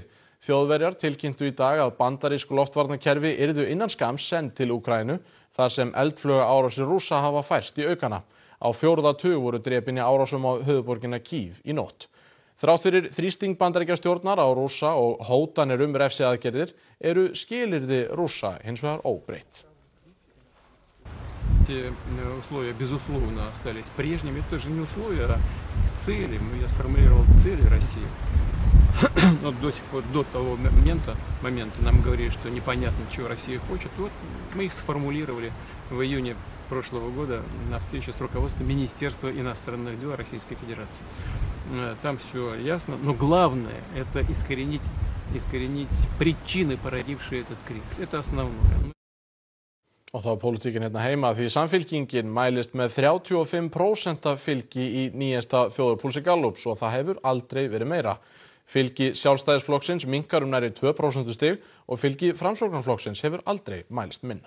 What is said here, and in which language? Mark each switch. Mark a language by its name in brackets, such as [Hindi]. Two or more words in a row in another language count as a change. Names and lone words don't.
[Icelandic] Þjóðverjar tilkynntu í dag að bandarísk loftvarnakerfi yrðu innan skamms send til Úkraínu þar sem eldflauga árásir Rússa hafa færst í aukana. Á 4. tug voru drepin í árásum á höfuðborgina Kyiv í nótt. Þrátt fyrir þrýsting Bandaríkjastjórnar á Rússa og hótanir refsiaðgerðir eru skilyrði Rússa hins vegar óbreytt. [Russian] Те условия, безусловно, остались прежними. Это же не условия, а цели. Я сформулировал цели России. Но до сих пор, до того момента нам говорили, что непонятно, чего Россия хочет. Вот мы их сформулировали в июне прошлого года на встрече с руководством Министерства иностранных дел Российской Федерации. Там все ясно, но главное – это искоренить причины, породившие этот кризис. Это основное. [Icelandic] Og þá pólitíkin hérna heima því Samfylkingin mælist með 35% fylgi í nýjasta þjóðarpúlsi Gallups og það hefur aldrei verið meira. Fylgi Sjálfstæðisflokksins minnkar nærri 2% stig og fylgi Framsóknarflokksins hefur aldrei mælst minna.